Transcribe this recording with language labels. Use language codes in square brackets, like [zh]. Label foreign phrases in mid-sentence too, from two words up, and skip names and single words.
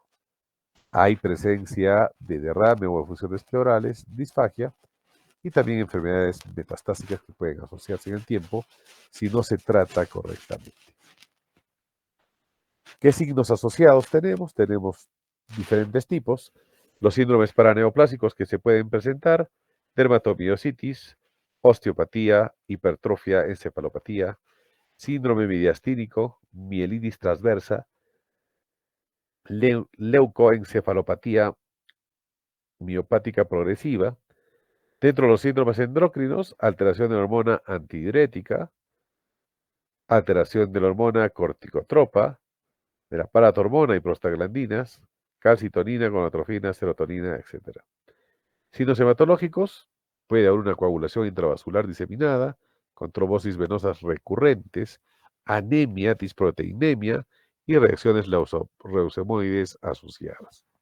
[es] Hay presencia de derrame o efusiones pleurales, disfagia, y también enfermedades metastásicas que pueden asociarse en el tiempo si no se trata correctamente. ¿Qué signos asociados tenemos? Tenemos diferentes tipos. Los síndromes paraneoplásicos que se pueden presentar, dermatomiositis, osteopatía, hipertrofia, encefalopatía, síndrome midiastínico, mielitis transversa, leucoencefalopatía miopática progresiva. Dentro de los síndromes endócrinos, alteración de la hormona antidiurética, alteración de la hormona corticotropa, de la paratormona y prostaglandinas, calcitonina, gonatrofina, serotonina, etc. Signos hematológicos, puede haber una coagulación intravascular diseminada, con trombosis venosas recurrentes, anemia, disproteinemia y reacciones leucemoides asociadas.